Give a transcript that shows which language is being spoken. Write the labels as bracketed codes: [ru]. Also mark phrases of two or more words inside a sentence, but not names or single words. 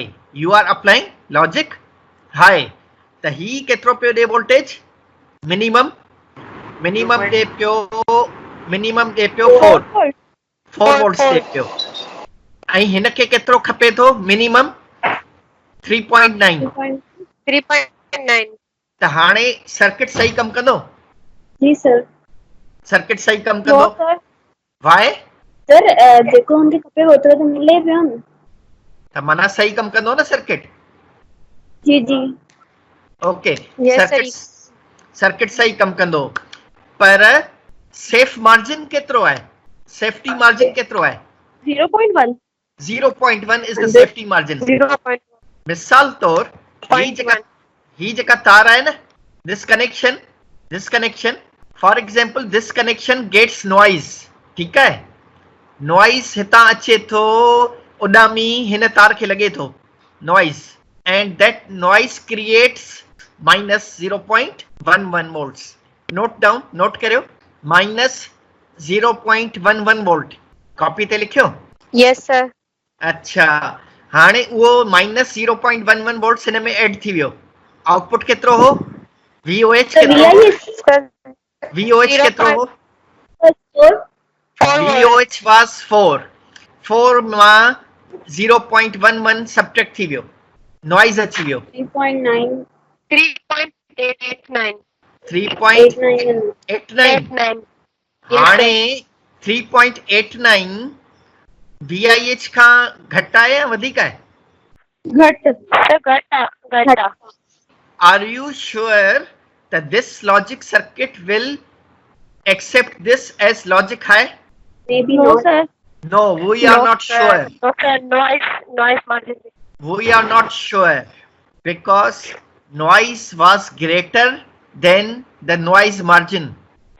[en] you are applying logic high. [sd] त ही केतिरो पियो ॾे वोल्टेज? मिनिमम ॾे पियो 4 वोल्ट्स ॾे पियो. ऐं हिन खे केतिरो खपे थो? मिनिमम 3.9. 3.9. त हाणे सर्किट सही कम कंदो? जी सर. सर्किट सही कम कंदो? वाई? सर जेको हमके खपे होतो तो मिले पियो न. त माना सही कम कंदो न सर्किट? जी जी. ओके. सर्किट सही कम कंदो, पर [en] safe margin [sd] केतिरो आहे? [en] safety margin [sd] केतिरो आहे? 0.1. [en] 0.1 is the safety margin. 0.1. [sd] मिसाल तौर ही जेका तार आहे न, [en] this connection, for example, this connection gets noise. [hi] ठीक है? [sd] noise हितां अचे थो, उॾामी हिन तार खे लॻे थो noise, [en] and that noise creates minus 0.11 volts. [sd] note करियो, minus 0.11 volt. कॉपी ते लिखियो? [en] Yes sir. [sd] अच्छा, हाणे उहो [en] minus 0.11 volts [sd] हिन में ऐड थी वियो. आउटपुट केतिरो हो? VOH केतिरो हो? VOH केतिरो हो? 4. [en] VOH was 4 [sd] मां 0.11 सब्ट्रैक्ट थी वियो, नॉइज अची वियो. 3.9. 3.89. 3.89. हाणे 3.89 VIH खां घटि आहे या वधीक आहे? घटि. [en] Are you sure that this logic circuit will accept this as logic high? Maybe no sir. No, we are not sure. No sir. Noise margin. We are not sure because noise was greater than the noise margin.